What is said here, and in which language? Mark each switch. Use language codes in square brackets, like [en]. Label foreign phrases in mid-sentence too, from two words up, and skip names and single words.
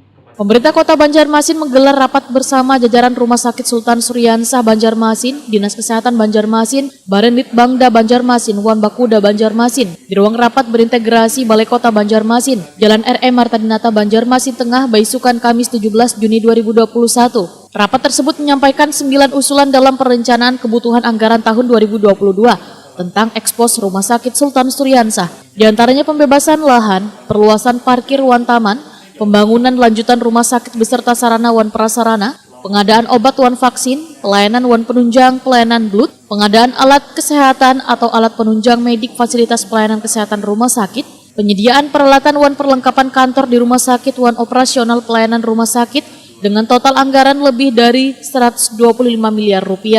[id] Pemerintah Kota Banjarmasin menggelar rapat bersama jajaran Rumah Sakit Sultan Suryansyah Banjarmasin, Dinas Kesehatan Banjarmasin, Badan Litbangda Banjarmasin, Wan Bakuda Banjarmasin. Di ruang rapat berintegrasi Balai Kota Banjarmasin, Jalan R.E. Marta Dinata Banjarmasin Tengah, Baisukan Kamis 17 Juni 2021. Rapat tersebut menyampaikan 9 usulan dalam perencanaan kebutuhan anggaran tahun 2022 tentang ekspos Rumah Sakit Sultan Suryansyah. Di antaranya pembebasan lahan, perluasan parkir wan taman, pembangunan lanjutan rumah sakit beserta sarana wan prasarana, pengadaan obat wan vaksin, pelayanan wan penunjang, pelayanan blood, pengadaan alat kesehatan atau alat penunjang medik fasilitas pelayanan kesehatan rumah sakit, penyediaan peralatan wan perlengkapan kantor di rumah sakit wan operasional pelayanan rumah sakit dengan total anggaran lebih dari 125 miliar rupiah.